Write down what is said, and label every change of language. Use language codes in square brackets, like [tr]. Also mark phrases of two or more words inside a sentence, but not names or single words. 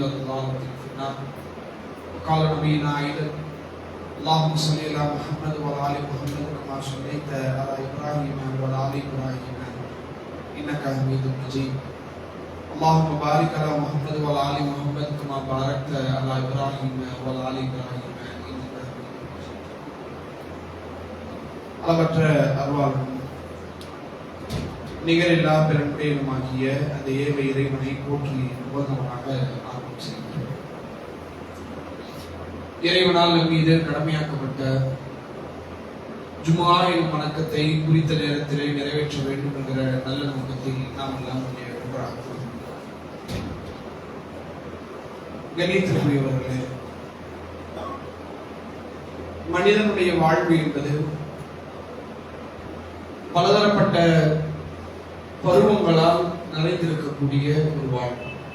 [ar] ضلالة في النار وقال نبينا أيضا اللهم صل على محمد وعلى آل محمد كما صليت على إبراهيم وعلى آل إبراهيم إنك حميد مجيد اللهم بارك على محمد وعلى آل محمد كما باركت على إبراهيم وعلى آل إبراهيم [ta] அளவற்ற அருளாளனும் நிகரில்லா பெரும்பேருமாகிய அந்த ஏக இறைவனை போற்றி உபகமாக ஆரம்பம் செய்கின்றோம். இறைவனால் நம் மீது கடமையாக்கப்பட்ட ஜுமா எனும் வணக்கத்தை குறித்த நேரத்திலே நிறைவேற்ற வேண்டும் என்கிற நல்ல நோக்கத்தில் நாம் எல்லாம் ஒன்றாக கணித்திற்குரியவர்களே, மனிதனுடைய வாழ்வு என்பது பலதரப்பட்ட பருவங்களால் நிறைந்திருக்கக்கூடிய ஒரு வாழ்வு.